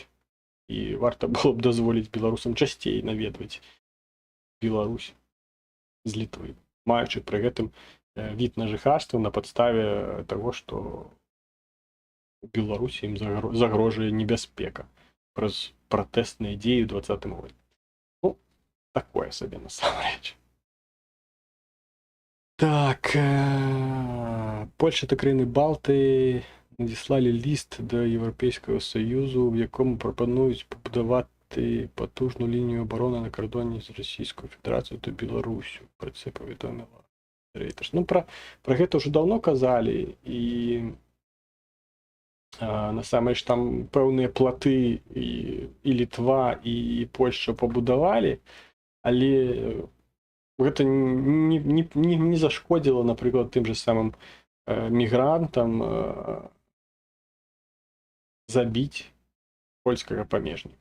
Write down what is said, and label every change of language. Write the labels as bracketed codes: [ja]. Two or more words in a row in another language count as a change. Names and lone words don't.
[be] І варта было б дазволіць беларусам часцей наведваць Беларусь з Літвы, маючы пры гэтым від на жыхарства на падставе таго, што у Беларусі ім загрожае небяспека праз пратэсныя дзеі ў 20-м годзе. Ну, такое сабе насамрэч. [uk] Так, Польща та країни Балти надіслали ліст до Європейського Союзу, в якому пропонують побудувати потужну лінію оборони на кордоні з Російською Федерацією та Білоруссю. Про це повідомила Reuters. [be] Ну, про гэта ўжо давно казалі, і насамрэч там пэўныя платы і Літва, і Польшча пабудавалі, але гэта не зашкодзіла, напрыклад, тым же самым мігрантам забіць польскага памежніка.